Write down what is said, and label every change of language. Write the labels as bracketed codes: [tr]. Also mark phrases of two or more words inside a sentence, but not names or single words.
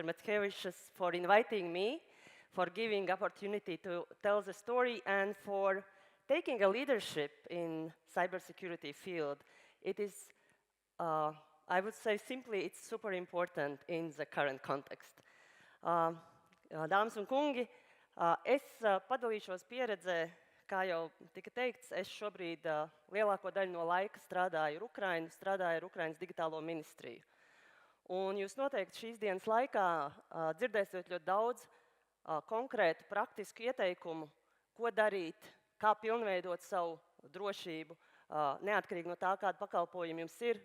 [en] Metskevicius, for inviting me, for giving opportunity to tell the story, and for taking a leadership in cybersecurity field. It is, I would say simply, it's super important in the current context. [lv] Dāmas un kungi, es padalīšos pieredzē, kā jau tika teikts, es šobrīd lielāko daļu no laika strādāju ar Ukrainas digitālo ministriju. Un jūs noteikti šīs dienas laikā dzirdēsiet ļoti daudz konkrētu, praktisku ieteikumu, ko darīt, kā pilnveidot savu drošību, neatkarīgi no tā, kāda pakalpojuma jums ir.